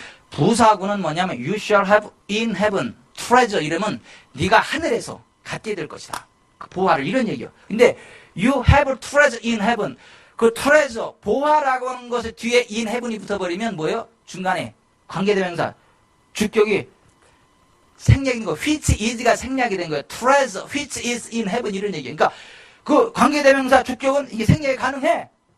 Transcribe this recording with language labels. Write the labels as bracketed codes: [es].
[ko] 부사구는 뭐냐면 [en] you shall have in heaven treasure [ko] 이러면 네가 하늘에서 갖게 될 것이다. 그 보화를 이런 얘기예요. 근데 [en] you have treasure in heaven [ko] 그 treasure 보화라고 하는 것에 뒤에 in heaven이 붙어버리면 뭐예요? 중간에 관계대명사 주격이 생략인 거 which is가 생략이 된 거예요. [en] treasure which is in heaven [ko] 이런 얘기예요. 그러니까 그 관계대명사 주격은 이게 생략이 가능해.